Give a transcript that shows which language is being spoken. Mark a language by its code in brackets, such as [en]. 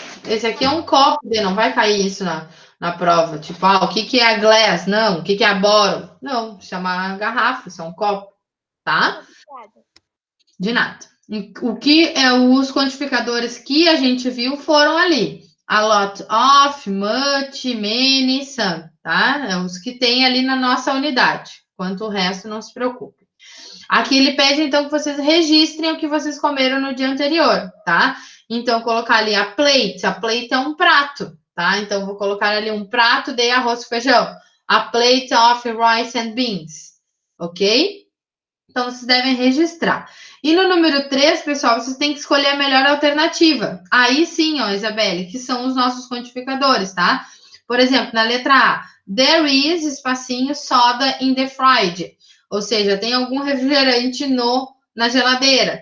[pt] Esse aqui é um copo, não vai cair isso na prova. Tipo, o que é a glass? Não. O que é a bottle? Não, isso é uma garrafa, isso é um copo, tá? Obrigada. De nada. O que é os quantificadores que a gente viu foram ali. [en] A lot of, much, many, some, tá? [pt] É os que tem ali na nossa unidade. Quanto o resto, não se preocupe. Aqui ele pede, então, que vocês registrem o que vocês comeram no dia anterior, tá? Então, colocar ali a plate. A plate é um prato, tá? Então, vou colocar ali um prato de arroz e feijão. [en] A plate of rice and beans, ok? [pt] Então, vocês devem registrar. E no número 3, pessoal, vocês têm que escolher a melhor alternativa. Aí sim, ó, Isabelle, que são os nossos quantificadores, tá? Por exemplo, na letra A, [en] there is, [pt] espacinho, [en] soda in the fridge. [pt] Ou seja, tem algum refrigerante na geladeira.